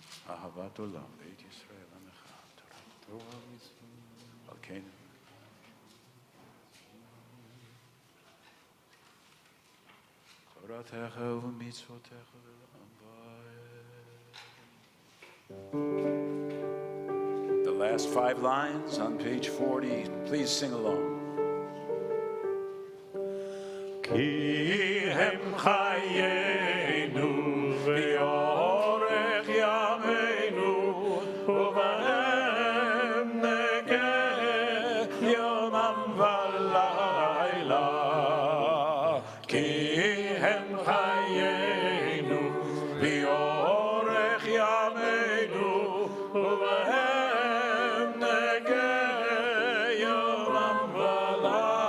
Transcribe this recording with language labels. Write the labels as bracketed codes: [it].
[he] אהבת עולם, בית ישראל עמך, תורה על כן. תורתך ומצוותך לעולם ועד. [en] The last 5 lines on page 40, please sing along. [he] כי הם חיינו ויורך ימינו ובהם נגה יומם ולילה כי הם חיינו ויורך ימינו ובהם נגה יומם ולילה